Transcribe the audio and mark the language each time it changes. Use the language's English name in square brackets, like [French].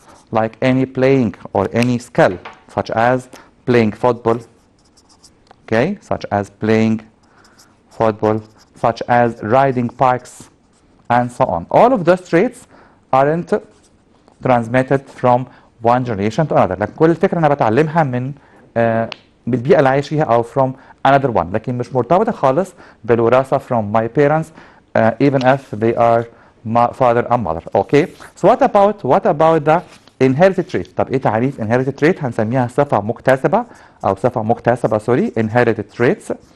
[English] Like any playing or any skill such as playing football, okay, such as playing football, such as riding bikes and so on. All of those traits aren't transmitted from one generation to another. [Arabic] لكن كل الفكرة أنا بتعلمها من بالبيئة اللي عايش فيها أو [English] from another one، [Arabic] لكن مش مرتبطة خالص بالوراثة [English] from my parents even if they are my father and mother. Okay. So what about the inherited trait؟ [Arabic] طب إيه تعريف inherited trait؟ هنسميها صفة مكتسبة أو صفة مكتسبة سوري inherited traits.